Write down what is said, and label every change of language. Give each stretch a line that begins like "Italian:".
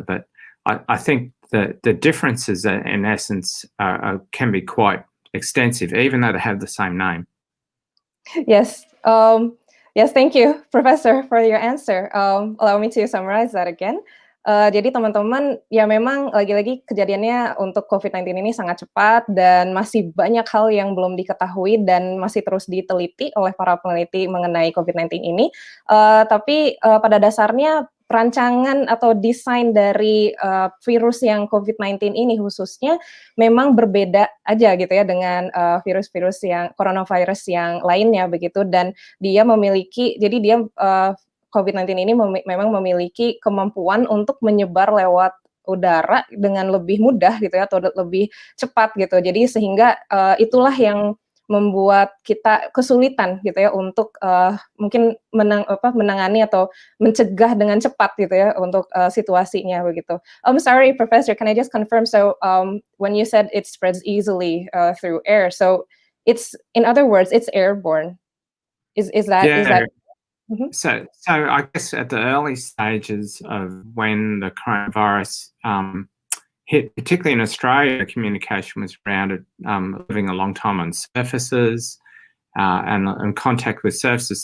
English: But I think that the differences in essence can be quite extensive, even though they have the same name. Yes. Yes, thank you, Professor, for your answer. Allow me to summarize that again.
Indonesian: Jadi teman-teman, ya memang lagi-lagi kejadiannya untuk COVID-19 ini sangat cepat dan masih banyak hal yang belum diketahui dan masih terus diteliti oleh para peneliti mengenai COVID-19 ini. Tapi pada dasarnya perancangan atau desain dari virus yang COVID-19 ini khususnya memang berbeda aja gitu ya dengan virus-virus yang coronavirus yang lainnya begitu, dan dia memiliki, jadi dia COVID-19 ini memang memiliki kemampuan untuk menyebar lewat udara dengan lebih mudah gitu ya, atau lebih cepat gitu. Jadi sehingga itulah yang membuat kita kesulitan gitu ya untuk mungkin menangani atau mencegah dengan cepat gitu ya untuk situasinya begitu.
English: I'm sorry, Professor, can I just confirm? So when you said it spreads easily through air, so it's, in other words, it's airborne. Is that? Yeah. Is that? So I guess at the early stages of when the coronavirus hit, particularly in Australia, communication was around it, living a long time on surfaces and contact with surfaces.